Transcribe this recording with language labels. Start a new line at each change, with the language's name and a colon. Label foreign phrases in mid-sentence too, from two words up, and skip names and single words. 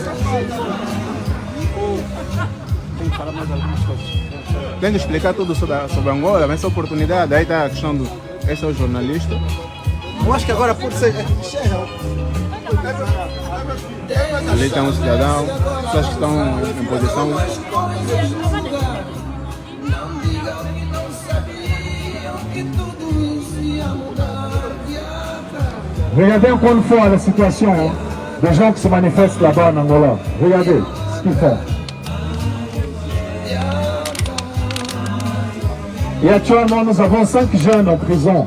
Portuguese: Tem que falar mais algumas coisas. Tem que explicar tudo sobre Angola, mas essa oportunidade, aí está a questão do. Esse é o jornalista. Eu acho que agora por ser. Ali tem um cidadão, pessoas que estão em posição.
French: Regardez encore une fois la situation hein, des gens qui se manifestent là-bas en Angola. Regardez ce qu'ils font. Et actuellement, nous avons 5 jeunes en prison.